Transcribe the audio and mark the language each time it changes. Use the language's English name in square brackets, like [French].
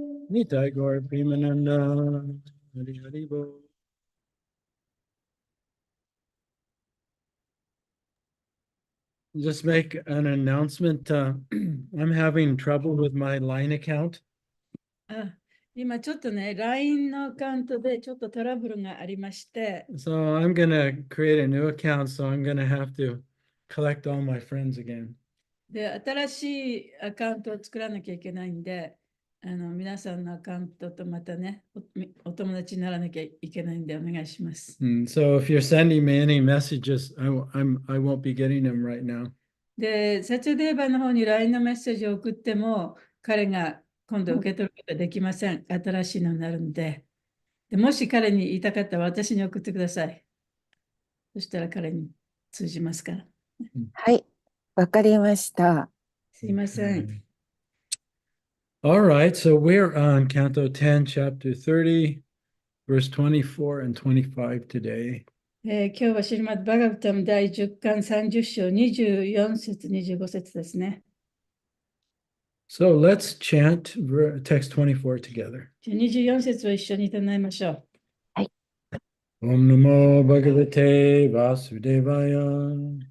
[Bangla] Nitai Gaur Premananda Hari Hari Bo. [English] Just make an announcement. I'm having trouble with my line account. [Japanese] 今ちょっとね、LINE のアカウントでちょっとトラブルがありまして、 [English] So I'm gonna create a new account, so I'm gonna have to collect all my friends again. [Japanese] で、新しいアカウントを作らなきゃいけないんで、皆さんのアカウントとまたね、お友達にならなきゃいけないんでお願いします。 [English] So if you're sending me any messages, I won't be getting them right now. [Japanese] で、サチャデーバの方に LINE のメッセージを送っても、彼が今度受け取ることができません。新しいのになるんで。で、もし彼に言いたかったら私に送ってください。そしたら彼に通じますから。はい、わかりました。すいません。 [English] Okay. All right, so we're on Canto 10, Chapter 30, verse 24 and 25 today. [Japanese] 今日はシリマッド・バガバタム第10巻30章24節25節ですね。 [English] So let's chant text 24 together. [Japanese] 24節を一緒に唱えましょう。 [Sanskrit] Om Namo Bhagavate Vasudevaya.